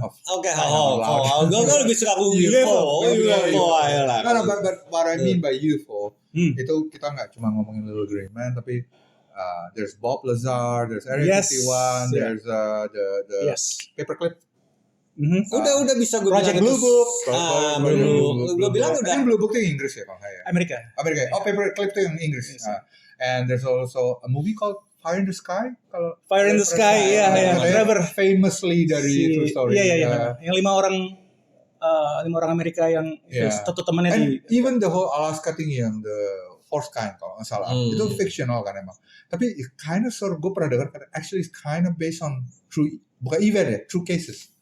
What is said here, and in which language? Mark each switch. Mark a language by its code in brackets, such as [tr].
[id] Oke. Gue lebih suka UFO. Ayolah. [en] No, but what I mean by UFO [id] itu kita nggak cuma ngomongin [en] Little Green Man, [id] tapi [en] there's Bob Lazar, there's Area 51, there's the paperclip. [id] Udah bisa gue [en] Project Blue Book. [id] Gue bilang udah. Ini Blue Book itu Inggris ya kalau nggak ya? Amerika. Oh, paperclip itu yang Inggris. [en] And there's also a movie called Fire in the Sky. Fire in the Sky, Trevor. Famously [id] dari [en] True Story. [id] Iya. Yang 5 orang Amerika yang satu temannya [en] and even the whole Alaska thing [id] yang the Fourth Kind kalau nggak salah itu fictional kan emang. Tapi [en] kind of [id] gue pernah dengar kan [en] actually it's kind of based on true, [id] bukan [en] event [id] ya, [en] true cases.